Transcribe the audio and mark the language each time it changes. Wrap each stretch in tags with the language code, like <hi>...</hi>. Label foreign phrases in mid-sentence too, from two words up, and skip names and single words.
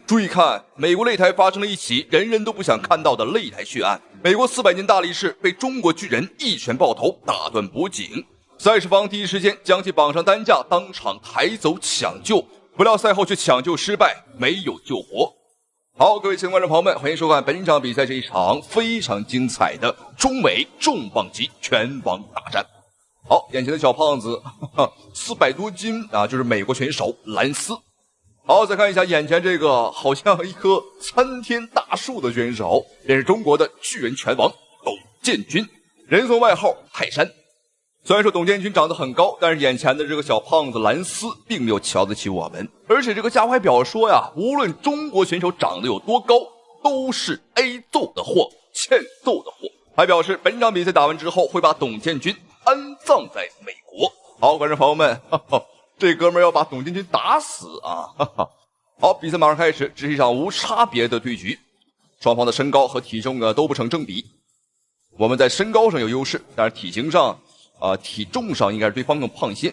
<zh>注意看，美国擂台發生了一起人人都不想看到的擂台血案。美國400年大力士被中國巨人一拳爆頭，打斷脖頸。赛事方第一時間將其綁上擔架，當場抬走搶救，不料賽後卻搶救失敗，沒有救活。好，各位亲愛的觀眾朋友們，歡迎收看本場比賽，這一場非常精彩的中美重磅級拳王大戰。好，眼前的小胖子400多斤啊，就是美国拳手蘭斯。好，再看一下眼前这个好像一棵参天大樹的選手，這是中國的巨人拳王董建軍，人送外號泰山。雖然說董建軍長得很高，但是眼前的這個小胖子蘭斯並沒有瞧得起我們，而且這個家伙還表說呀，無論中國選手長得有多高，都是 A 揍的貨，欠揍的貨。還表示本場比賽打完之後會把董建軍安葬在美國。好，觀眾朋友們，這哥們兒要把董建軍打死啊！好，比賽馬上開始，這是一場無差別的對局，雙方的身高和體重呢都不成正比。我們在身高上有優勢，但是體型上體重上應該是對方更胖些。</zh>